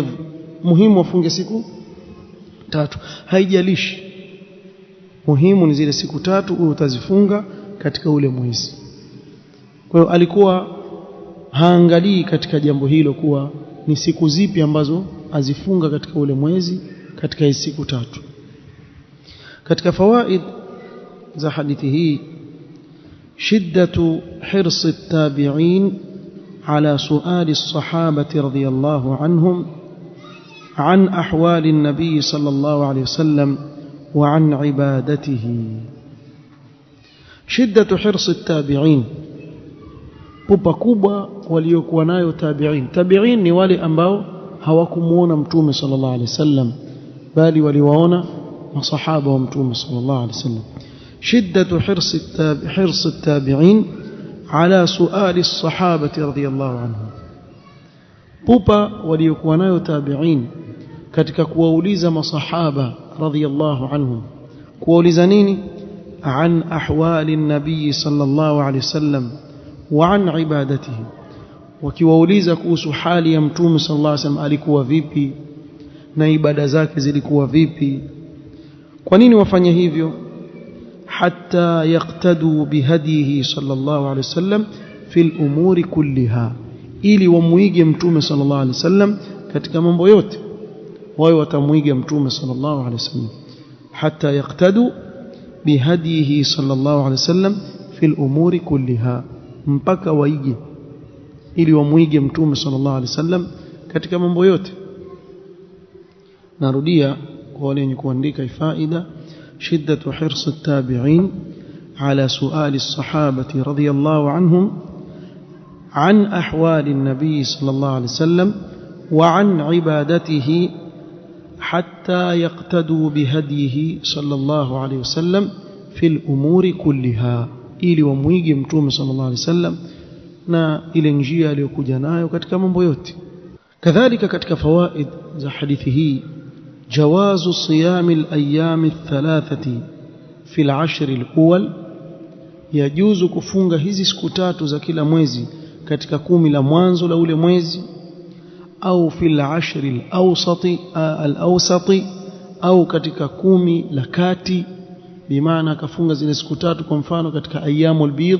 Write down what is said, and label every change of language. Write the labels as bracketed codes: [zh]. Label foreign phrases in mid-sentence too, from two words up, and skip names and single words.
[sw] Muhimu afunge siku 3, haijalishi, muhimu ni zile siku 3 utazifunga katika ule mwezi. Kwa hiyo alikuwa haangalii katika jambo hilo kuwa ni siku zipi ambazo azifunga katika ule mwezi katika hizo siku 3. Katika fawaid za hadithi hii, [ar] شدة حرص التابعين على سؤال الصحابة رضي الله عنهم عن أحوال النبي صلى الله عليه وسلم وعن عبادته. شدة حرص التابعين، [sw] pupa kubwa waliokuwa nayo tabi'in. Tabi'in ni wale ambao hawakumuona mtume [ar] صلى الله عليه وسلم, [sw] bali waliwaona masahaba wa mtume [ar] صلى الله عليه وسلم. شدة حرص التابعين على سؤال الصحابة رضي الله عنهم. [sw] pupa waliokuwa nayo tabi'in katika kuwauliza masahaba [ar] رضي الله عنهم. [sw] kuwauliza nini? [ar] عن أحوال النبي صلى الله عليه وسلم وعن عبادته. [sw] wakiwauliza kuhusu hali ya mtume [ar] صلى الله عليه وسلم, [sw] alikuwa vipi na ibada zake zilikuwa vipi. kwa nini wafanye hivyo? [ar] حتى يقتدوا بهديه صلى الله عليه وسلم في الأمور كلها, [sw] ili wamuige mtume [ar] صلى الله عليه وسلم [sw] katika mambo yote, wao watamuiga mtume [ar] صلى الله عليه وسلم. حتى يقتدوا بهديه صلى الله عليه وسلم في الأمور كلها, [sw] mpaka waige ili wamuige mtume [ar] صلى الله عليه وسلم [sw] katika mambo yote. narudia kwa wale wenye kuandika faida: [ar] شدة حرص التابعين على سؤال الصحابة رضي الله عنهم عن أحوال النبي صلى الله عليه وسلم وعن عبادته حتى يقتدوا بهديه صلى الله عليه وسلم في الأمور كلها, [sw] ili wamuige mtume [ar] صلى الله عليه وسلم [sw] na ile njia aliyokuja nayo katika mambo yote. kadhalika katika fawaid za hadithi hii: [ar] جواز صيام الأيام الثلاثة في العشر الأول, [sw] yajuzu kufunga hizi siku tatu za kila mwezi katika 10 la mwanzo la ule mwezi, au [ar] في العشر الأوسط, [sw] au katika 10 la kati, bimaana akafunga zile siku tatu kwa mfano katika [ar] أيام البيض.